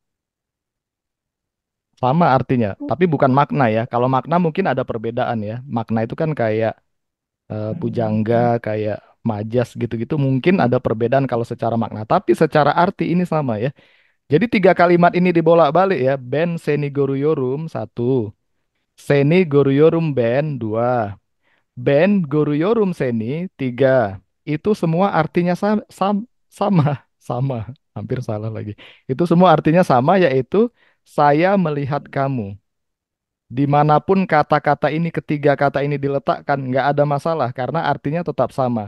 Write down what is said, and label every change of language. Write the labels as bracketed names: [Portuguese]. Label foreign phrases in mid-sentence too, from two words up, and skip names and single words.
[Indonesian] Sama artinya, tapi bukan makna ya. Kalau makna mungkin ada perbedaan ya. Makna itu kan kayak pujangga, kayak majas gitu-gitu. Mungkin ada perbedaan kalau secara makna. Tapi secara arti ini sama ya. Jadi tiga kalimat ini dibolak-balik ya. [Turkish] Ben seni goruyorum satu. Seni goruyorum ben dua. Ben goruyorum seni tiga. [Indonesian] Itu semua artinya sama. Sama. Hampir salah lagi. Itu semua artinya sama yaitu saya melihat kamu. Dimanapun kata-kata ini, ketiga kata ini diletakkan, nggak ada masalah karena artinya tetap sama.